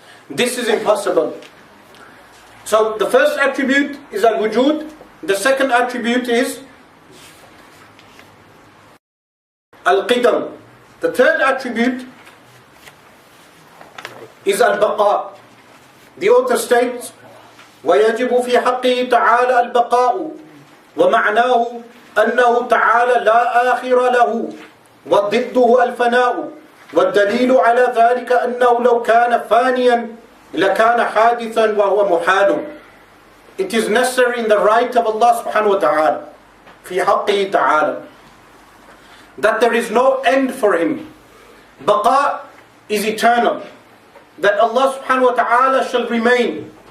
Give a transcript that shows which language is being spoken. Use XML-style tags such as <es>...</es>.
<en>This is impossible. So the first attribute is al-wujud, the second attribute is al-qidam. The third attribute is al-baqa.</en> <ar>The author states, وَيَجِبُ فِي حَقِّهِ تَعَالَى الْبَقَاءُ وَمَعْنَاهُ أَنَّهُ تَعَالَى لَا آخِرَ لَهُ وَضِدُّهُ الْفَنَاءُ وَالدَّلِيلُ عَلَى ذَلِكَ أَنَّهُ لَوْ كَانَ فَانِيًا لَكَانَ حَادِثًا وَهُوَ مُحَالٌ.</ar> <en>It is necessary in the right of Allah subhanahu wa ta'ala,</en> <ar>فِي حَقِّهِ تَعَالَى,</ar> <en>that there is no end for him. Baqa is eternal, that Allah subhanahu wa ta'ala shall remain.</en>